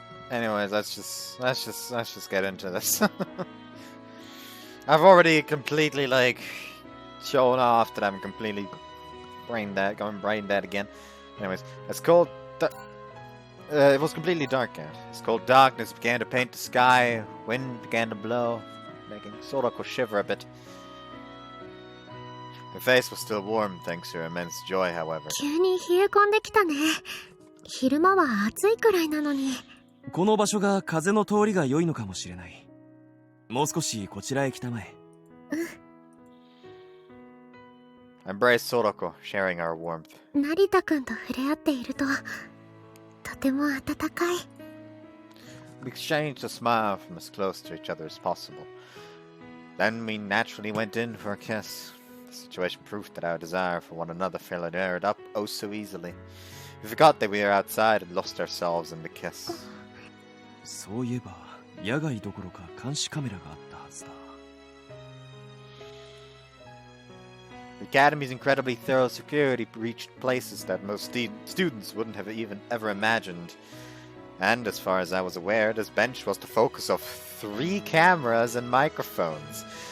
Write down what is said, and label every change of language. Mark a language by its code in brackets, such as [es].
[en] Anyways, let's just get into this. I've already completely like shown off that I'm completely going brain dead again. Anyways, it's called it was completely dark out. It's called darkness began to paint the sky, wind began to blow, making Sorako shiver a bit. Her face was still warm thanks to her immense joy, however. [ja] 急に冷え込んできたね。昼間は暑いくらいなのに。この場所が風の通りが良いのかもしれない。もう少しこちらへ来たまえ。 [en] Embrace Sorako, sharing our warmth. [ja] 成田くんと触れ合っていると、とても暖かい。 [en] We exchanged a smile from as close to each other as possible. Then we naturally went in for a kiss. The situation proved that our desire for one another flared up oh so easily. We forgot that we were outside and lost ourselves in the kiss. [ja] そういえば、野外どころか監視カメラがあったはずだ。 [en] The Academy's incredibly thorough security reached places that most students wouldn't have even ever imagined. And as far as I was aware, this bench was the focus of 3 cameras and microphones.